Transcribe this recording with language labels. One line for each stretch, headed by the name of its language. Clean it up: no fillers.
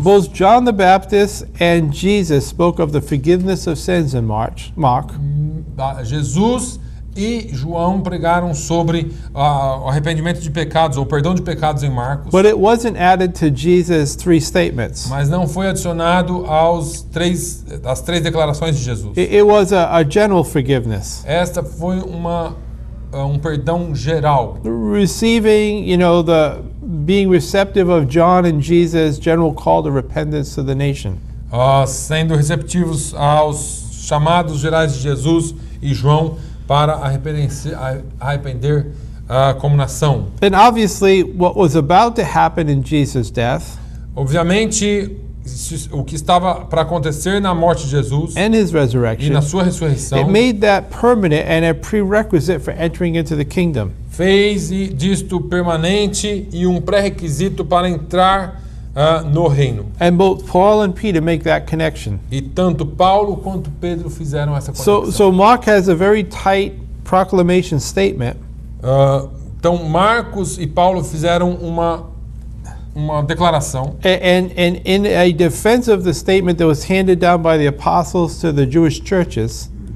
English: Both John the Baptist and Jesus spoke of the forgiveness of sins in Mark.
Portuguese: Jesus e João pregaram sobre o arrependimento de pecados ou perdão de pecados em Marcos,
English: But it wasn't added to Jesus' 3 statements.
Portuguese: mas não foi adicionado às 3 declarações de Jesus.
English: It was a general forgiveness.
Portuguese: Esta foi um perdão geral.
English: Receiving, the being receptive of John and Jesus' general call to repentance to the nation.
Portuguese: Sendo receptivos aos chamados gerais de Jesus e João para arrepender como nação.
English: And obviously, what was about to happen in Jesus' death
Portuguese: Obviamente, o que estava para acontecer na morte de Jesus
English: and his
Portuguese: e
English: resurrection,
Portuguese: na sua ressurreição
English: it made that permanent and a prerequisite for entering into the kingdom.
Portuguese: fez disto permanente e um pré-requisito para entrar no reino.
English: And both Paul and Peter make that connection.
Portuguese: E tanto Paulo quanto Pedro fizeram essa conexão.
English: So Mark has a very tight proclamation statement.
Portuguese: Então Marcos e Paulo fizeram uma declaração.
English: And in a defense of the statement that was handed down by the apostles to the Jewish churches,